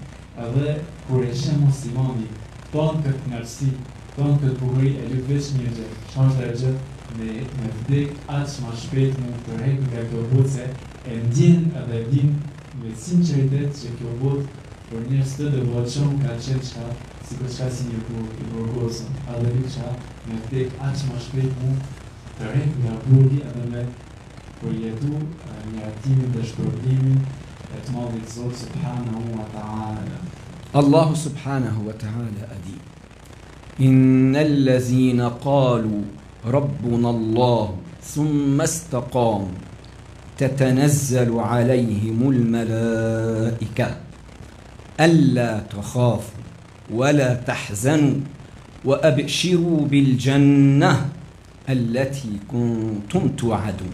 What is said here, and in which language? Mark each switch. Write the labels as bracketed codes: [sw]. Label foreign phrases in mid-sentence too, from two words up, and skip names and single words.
[sq] Edhe kur e sheh muslimani ton këtë knatësi, ton këtë bukuri e lut veç një gjë, çfarë gjë me vdek aq më shpejt mund të rrek nga kjo botë se e ndjen edhe din me sinqeritet që kjo botë për njerëz të devotshëm ka qenë çka sikur çka si një burg I burgosur. Edhe diçka me vdek aq më shpejt mund të rrek nga burgi edhe me përjetu miratimin dhe shpërblimin e të madhit Zot [ar] سبحانه وتعالى. الله سبحانه وتعالى [sq] a dit [ar] إن الذين قالوا ربنا الله ثم استقاموا تتنزل عليهم الملائكة ألا تخافوا ولا تحزنوا وأبشروا بالجنة التي كنتم توعدون.